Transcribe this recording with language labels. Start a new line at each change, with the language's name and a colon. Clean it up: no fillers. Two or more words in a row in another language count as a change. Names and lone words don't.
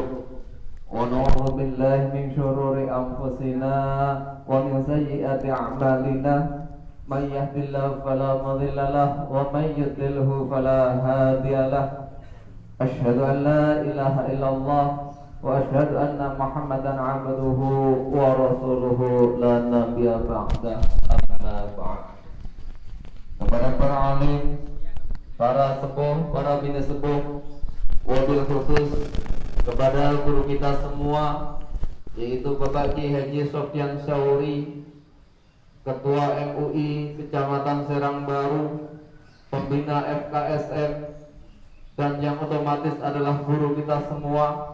Arabic: ونعوذ بالله من شرور أنفسنا ومن سيئات أعمالنا من يهد الله فلا مضل له ومن يضلله فلا هادي له أشهد أن لا إله إلا الله وأشهد أن محمدا عبده ورسوله لا نبي بعده أما بعد.
Indonesian: Kepada para alim, para sepuh, para bini sepuh,
Arabic: وبالخصوص
Indonesian: kepada guru kita semua, yaitu Bapak Ki Haji Sofyan Syauri, Ketua MUI Kecamatan Serang Baru, pembina FKSM, dan yang otomatis adalah guru kita semua.